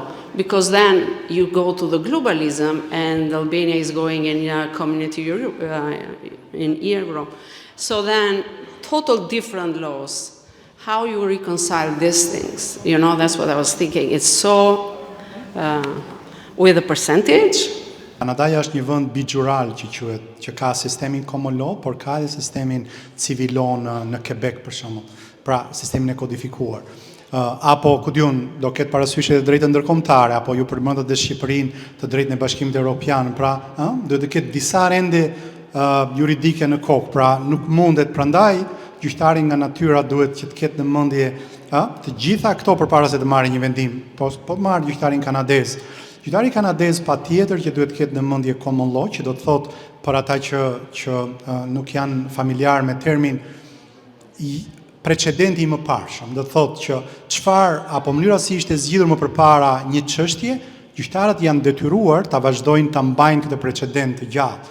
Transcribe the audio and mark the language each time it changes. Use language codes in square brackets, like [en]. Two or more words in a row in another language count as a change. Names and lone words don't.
[en] Because then you go to the globalism and Albania is going in a community in Europe. So then total different laws. How you reconcile these things? You know, that's what I was thinking. It's so with a percentage. [sq] Kanadaja është një vend bigjural që quhet, që ka sistemin [en] common law, [sq] por ka edhe sistemin [en] civil law [sq] në Quebec për shembull. Pra, sistemin e kodifikuar. Apo ku diun, do ketë parasysh edhe drejtën ndërkombëtare, apo ju përmendët dhe Shqipërinë, të drejtën e Bashkimit Evropian, pra, duhet të ketë disa rende juridike në kokë, pra nuk mundet, prandaj gjyqtari nga natyra duhet që të ketë në mendje të gjitha këto përpara se të marrë një vendim. Po marr gjyqtarin kanadez. Gjyqtari kanadez patjetër që duhet të ketë në mendje [en] common law, [sq] që do të thotë për ata që nuk janë familjar me termin precedenti i mëparshëm, do të thotë që çfarë apo mënyra si ishte zgjidhur më përpara një çështje, gjyqtarët janë detyruar ta vazhdojnë ta mbajnë këtë precedent të gjallë.